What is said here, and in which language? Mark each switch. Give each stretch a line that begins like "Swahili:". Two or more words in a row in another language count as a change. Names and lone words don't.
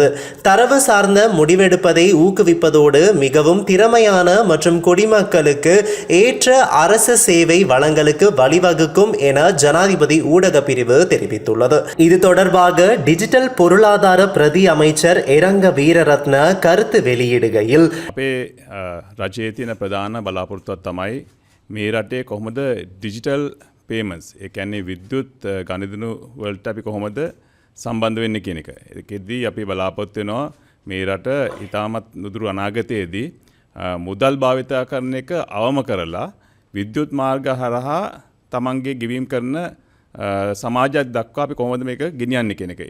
Tamil: தரவு சார்ந்த முடிவெடுப்பதை ஊக்குவிப்பதோடு மிகவும் திறமையான மற்றும் குடிமக்களுக்கு ஏற்ற அரச சேவை வழங்கலுக்கு வழிவகுக்கும் என ஜனாதிபதி ஊடக பிரிவு தெரிவித்துள்ளது. இது தொடர்பாக டிஜிட்டல் பொருளாதார பிரதி அமைச்சர் එරංග වීරරත්න කරුத்து வெளியிடுகையில்
Sinhala: අපේ රජයේ තියෙන ප්‍රධාන බලාපොරොත්තුවක් තමයි මේ රටේ කොහොමද
English: digital payments
Sinhala: ඒ කියන්නේ විද්‍යුත් ගණිතනු වලට අපි කොහොමද සම්බන්ධ වෙන්නේ කියන එක. ඒකෙදී අපි බලාපොරොත්තු වෙනවා මේ රට ඉතාමත් නුදුරු අනාගතයේදී මුදල් භාවිතා කරන එක අවම කරලා විද්‍යුත් මාර්ග හරහා තමන්ගේ ගෙවීම් කරන සමාජයක් දක්වා අපි කොහොමද මේක ගෙනියන්නේ කියන එක.